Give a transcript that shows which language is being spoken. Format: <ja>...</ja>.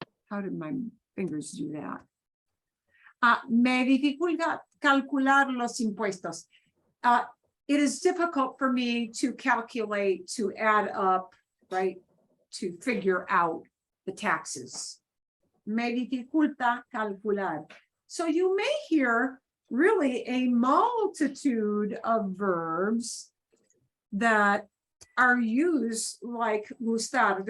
<en>How did my fingers do that?</en> <es>Me dificulta calcular los impuestos.</es> <en>It is difficult for me to calculate, to add up, right, to figure out the taxes.</en> <es>Me dificulta calcular.</es> <en>So you may hear really a multitude of verbs that are used like gustar.</en>